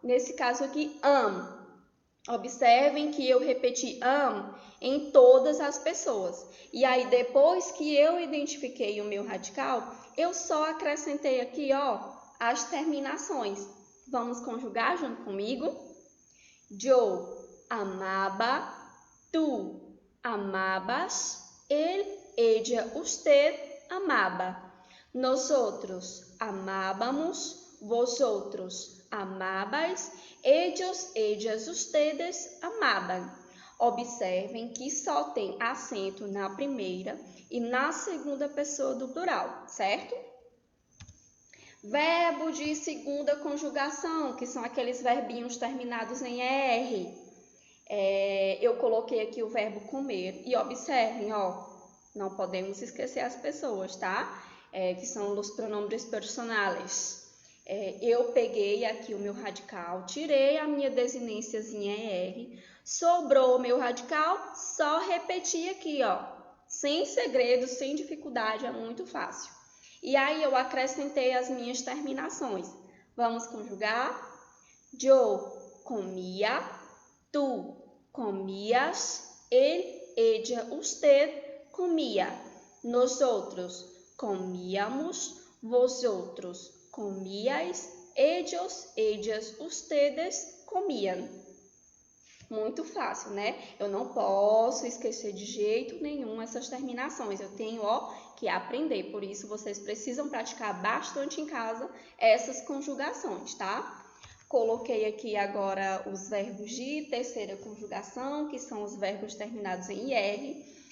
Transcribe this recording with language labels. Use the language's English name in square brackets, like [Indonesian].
[Portuguese] Nesse caso aqui, am. Observem que eu repeti am em todas as pessoas. E aí, depois que eu identifiquei o meu radical, eu só acrescentei aqui, as terminações. Vamos conjugar junto comigo? [Spanish] Yo amaba, tu amabas, él, ella, usted amaba. Nosotros amábamos, vosotros amabais, ellos, ellas, ustedes amaban. [Portuguese] Observem que só tem acento na primeira e na segunda pessoa do plural, certo? Verbo de segunda conjugação, que são aqueles verbinhos terminados em R. Eu coloquei aqui o verbo comer e observem, não podemos esquecer as pessoas, tá? Que são os [Spanish] pronombres personales. [Portuguese] Eu peguei aqui o meu radical, tirei a minha desinênciazinha R, sobrou o meu radical, só repeti aqui, sem segredo, sem dificuldade, é muito fácil. E aí eu acrescentei as minhas terminações. Vamos conjugar? [Spanish] Yo comia, tu comías, él, ella, usted comia. Nosotros comíamos, vosotros comíais, ellos, ellas, ustedes comiam. [Portuguese] Muito fácil, né? Eu não posso esquecer de jeito nenhum essas terminações. Eu tenho, que aprender. Por isso, vocês precisam praticar bastante em casa essas conjugações, tá? Coloquei aqui agora os verbos de terceira conjugação, que são os verbos terminados em IR.